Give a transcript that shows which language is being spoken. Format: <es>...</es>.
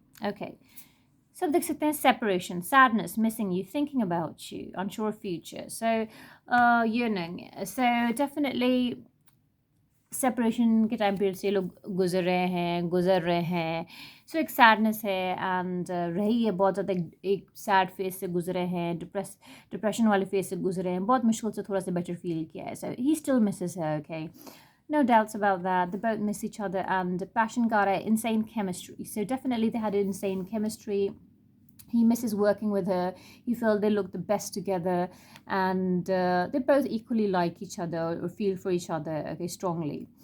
<en>Okay, so</en> <hi>देख सकते हैं</hi> <en>separation, sadness, missing you, thinking about you, unsure of future. So yearning. So definitely</en> <hi>separation के time period से ये लोग गुजर रहे हैं। सो एक सैडनेस है एंड रही है बहुत ज़्यादा, एक सैड फेज से गुजरे हैं, डिप्रेशन वाले फेज से गुजरे हैं, बहुत मुश्किल से थोड़ा सा बेटर फील किया है।</hi> <en>So he still misses her, okay, no doubts about that. They both miss each other, and Passion got an insane chemistry. So definitely they had insane chemistry. He misses working with her. He felt they look the best together, and they both equally like each other or feel for each other, okay, strongly.</en>